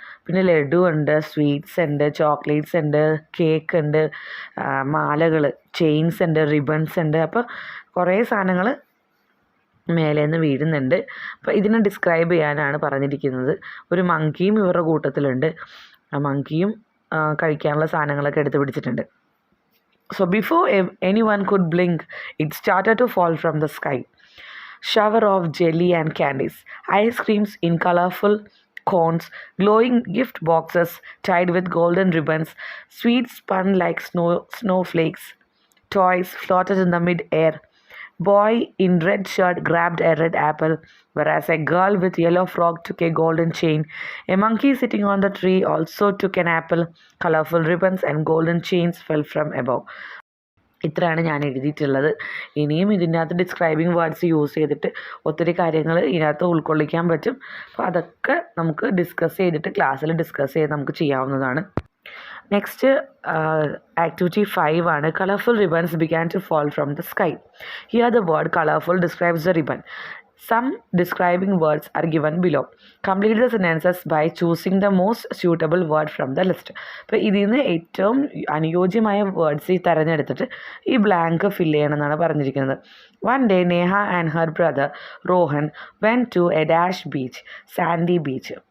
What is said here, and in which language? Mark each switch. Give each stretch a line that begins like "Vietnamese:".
Malayalam: പിന്നെ ലഡു ഉണ്ട്, സ്വീറ്റ്സ് ഉണ്ട്, ചോക്ലേറ്റ്സ് ഉണ്ട്, കേക്ക് ഉണ്ട്, മാലകൾ, ചെയിൻസ് ഉണ്ട്, റിബൺസ് ഉണ്ട്. അപ്പോൾ കുറേ സാധനങ്ങൾ മേലേന്ന് വീഴുന്നുണ്ട്. അപ്പോൾ ഇതിനെ ഡിസ്ക്രൈബ് ചെയ്യാനാണ് പറഞ്ഞിരിക്കുന്നത്. ഒരു മങ്കിയും ഇവരുടെ കൂട്ടത്തിലുണ്ട്. ആ മങ്കിയും കഴിക്കാനുള്ള സാധനങ്ങളൊക്കെ എടുത്ത് പിടിച്ചിട്ടുണ്ട്.
English: So before anyone could blink, it started to fall from the sky. Shower of jelly and candies, ice creams in colorful cones, glowing gift boxes tied with golden ribbons, sweets spun like snowflakes, toys floated in the mid-air. Boy in red shirt grabbed a red apple, whereas a girl with yellow frock took a golden chain. A monkey sitting on the tree also took an apple. Colorful ribbons and golden chains fell from above.
Malayalam: ഇത്രയാണ് ഞാൻ എഴുതിയിട്ടുള്ളത്. ഇനിയും ഇതിൻ്റെ അകത്ത് describing words use ചെയ്തിട്ട് ഒത്തിരി കാര്യങ്ങൾ ഇതിനകത്ത് ഉൾക്കൊള്ളിക്കാൻ പറ്റും. അപ്പോൾ അതൊക്കെ നമുക്ക് ഡിസ്കസ് ചെയ്തിട്ട് ക്ലാസ്സിൽ ഡിസ്കസ് ചെയ്ത് നമുക്ക് ചെയ്യാവുന്നതാണ്.
English: next activity 5
Malayalam: ആണ്.
English: Colourful ribbons began to fall from the sky. Here the word colourful describes the ribbon. Some describing words are given below. Complete the sentences by choosing the most suitable word from the list.
Malayalam: അപ്പോൾ ഇതിൽ നിന്ന് ഏറ്റവും അനുയോജ്യമായ words തിരഞ്ഞെടുത്തിട്ട് ഈ blank fill ചെയ്യണമെന്നാണ് പറഞ്ഞിരിക്കുന്നത്.
English: One day, Neha and her brother Rohan went to a dash beach, sandy beach.